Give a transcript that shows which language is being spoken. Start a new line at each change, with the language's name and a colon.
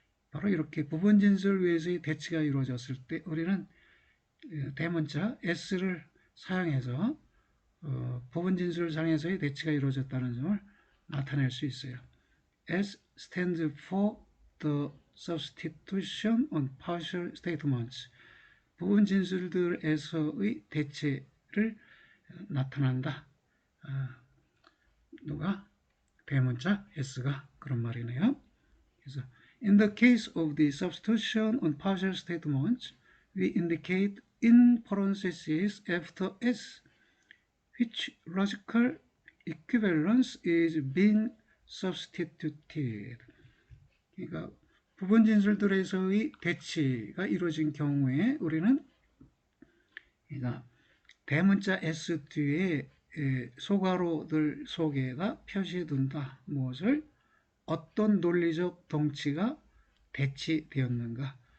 Korean: 바로 이렇게 부분 진술 위에서의 대치가 이루어졌을 때 우리는 대문자 S를 사용해서 부분 진술상에서의 대치가 이루어졌다는 점을 나타낼 수 있어요.
English: S stands for the substitution on partial statements.
Korean: 부분 진술들에서의 대체를 나타난다. 누가? 대문자 S가 그런 말이네요.
English: 그래서 in the case of the substitution on partial statements, we indicate in parentheses after S which logical equivalence is being substituted.
Korean: 그러니까 부분 진술들에서의 대치가 이루어진 경우에 우리는 그러니까 대문자 S 뒤에 소괄호들 속에다 표시해둔다. 무엇을? 어떤 논리적 동치가 대치되었는가?